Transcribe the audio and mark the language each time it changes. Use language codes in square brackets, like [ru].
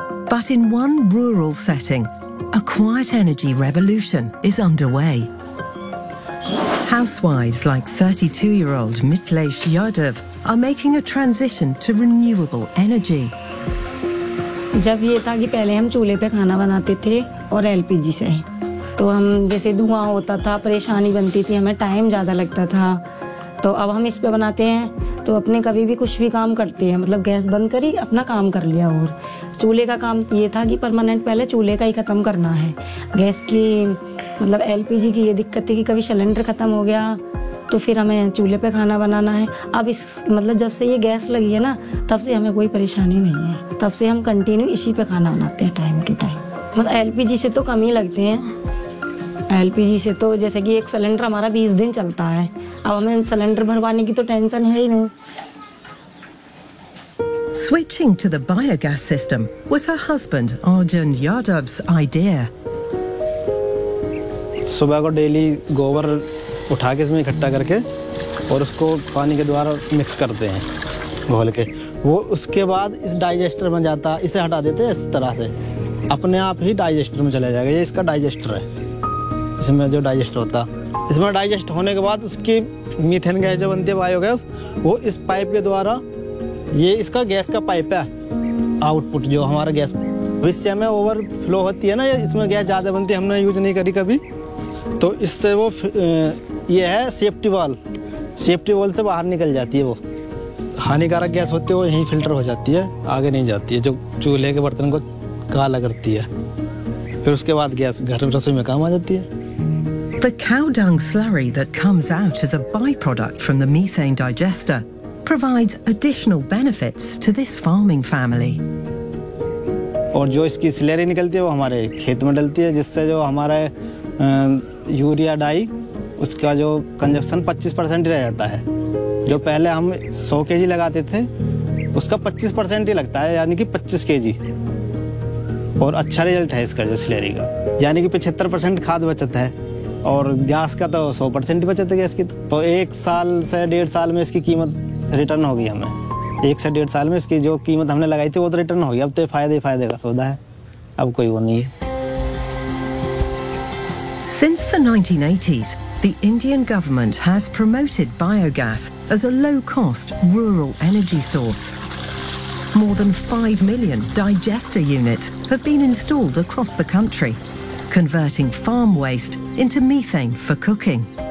[en] But in one rural setting, a quiet energy revolution is underway. Housewives like 32-year-old Mitlesh Yadav are making a transition to renewable energy. [hi] जब ये था कि पहले हम चूल्हे पे खाना बनाते थे और LPG से, तो हम जैसे धुआं होता था, परेशानी बनती थी, हमें टाइम ज़्यादा लगता था, तो अब हम इस पे बनाते हैं, तो अपने कभी भी कुछ भी काम करते हैं, मतलब गैस बंद करी, अपना काम कर लिया और चूल्हे का काम ये था कि परमानेंट पहले चूल्हे का ही खत्म करना है, गैस की मतलब LPG की ये दिक्कत थी कि कभी सिलेंडर खत्म हो गया तो फिर हमें चूल्हे पे खाना बनाना है अब इस मतलब जब से ये गैस लगी है ना तब से हमें कोई परेशानी नहीं है तब से हम कंटिन्यू इसी पे खाना बनाते हैं टाइम टू टाइम मतलब LPG से तो कम ही लगते हैं LPG से तो जैसे कि एक सिलेंडर हमारा 20 दिन चलता है अब हमें सिलेंडर भरवाने की तो टेंशन है ही नहीं [en] Switching to the biogas system was her husband Arjun Yadav's idea. [hi] सुबह को डेली गोबर उठा के इसमें इकट्ठा करके और उसको पानी के द्वारा मिक्स करते हैं घोल के वो उसके बाद इस डाइजेस्टर में जाता इसे हटा देते हैं इस तरह से अपने आप ही डाइजेस्टर में चला जाएगा ये इसका डाइजेस्टर है इसमें जो डाइजेस्ट होता इसमें डाइजेस्ट होने के बाद उसकी मीथेन गैस जो बनती है बायोगैस वो इस पाइप के द्वारा ये इसका गैस का पाइप है आउटपुट जो हमारा गैस इससे हमें ओवरफ्लो होती है ना इसमें गैस ज़्यादा बनती है हमने यूज नहीं करी कभी तो इससे वो ये है सेफ्टी वॉल से बाहर निकल जाती है वो हानिकारक गैस होती है वो यहीं फिल्टर हो जाती है आगे नहीं जाती है जो चूल्हे के बर्तन को काला करती है फिर उसके बाद गैस घर में रसोई में काम आ जाती है [en] The cow dung slurry that comes out as a byproduct from the methane digester provides additional benefits to this farming family. [hi] और जो इसकी स्लरी निकलती है वो हमारे खेत में डलती है जिससे जो हमारे यूरिया डाई उसका जो कंजप्शन 25% रह जाता है जो पहले हम 100 केजी लगाते थे उसका 25% ही लगता है यानी कि 25 केजी और अच्छा रिजल्ट है इसका जो स्लरी का यानी कि 75% खाद बचत है और गैस का तो 100% ही बचत है गैस की तो एक साल से डेढ़ साल में इसकी कीमत रिटर्न हो गई हमें एक से डेढ़ साल में इसकी जो कीमत हमने लगाई थी वो तो रिटर्न हो गई अब तो फायदे ही फायदे का सौदा है अब कोई वो नहीं है [en] Since the 1980s, the Indian government has promoted biogas as a low-cost rural energy source. More than 5 million digester units have been installed across the country, converting farm waste into methane for cooking.